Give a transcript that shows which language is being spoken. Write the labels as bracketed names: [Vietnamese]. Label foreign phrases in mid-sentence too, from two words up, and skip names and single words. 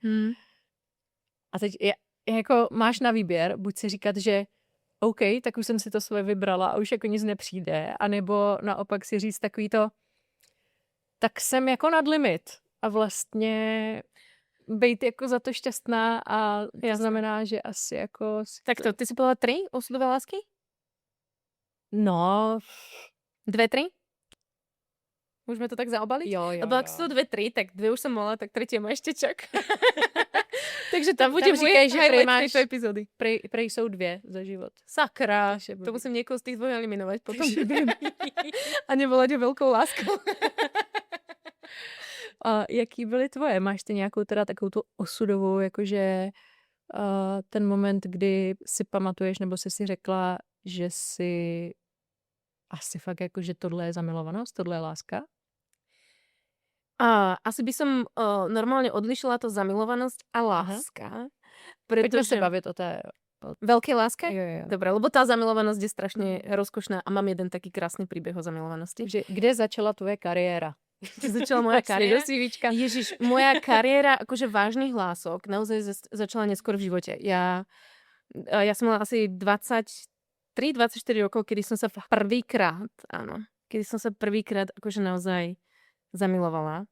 [Czech] A teď jako máš na výběr, buď si říkat, že OK, tak už jsem si to svoje vybrala a už jako nic nepřijde, anebo naopak si říct takový to, tak jsem jako nad limit a vlastně být jako za to šťastná a to znamená, že asi jako... Tak to, [Slovak] ty si povedala 3 osudové lásky? No... 2, 3? Môžeme to tak zaobaliť? [Czech] Jo. [Slovak] Lebo ak sú 2, 3, tak 2 už som mala, tak 3 ma ešte čak. Takže tam bude [Czech] říkaj, že [Slovak] highlight tejto epizódy. [Czech] Prej jsou 2 za život. [Slovak] Sakra, to musím niekoho z tých 2 eliminovať potom. A nevolať ho veľkou láskou. [Czech] A jaký byly tvoje? Máš ty nějakou teda takovou tu osudovou, jakože ten moment, kdy si pamatuješ, nebo jsi si řekla, že si asi fakt jako, že tohle je zamilovanost, tohle je láska? [Slovak] Asi by som normálne odlišila to zamilovanosť a láska. [Czech] Pojďme se bavit o té... [Slovak] Veľké láske? [Czech] Jo. [Slovak] Dobre, lebo tá zamilovanosť je strašne rozkošná a mám jeden taký krásny príbeh o zamilovanosti. [Czech] Kde začala tvoje kariéra? [Slovak] Začala moja kariéra? Ježiš, moja kariéra akože vážnych hlások naozaj začala neskôr v živote. Ja som mala asi 23-24 rokov, kedy som sa prvýkrát akože naozaj zamilovala.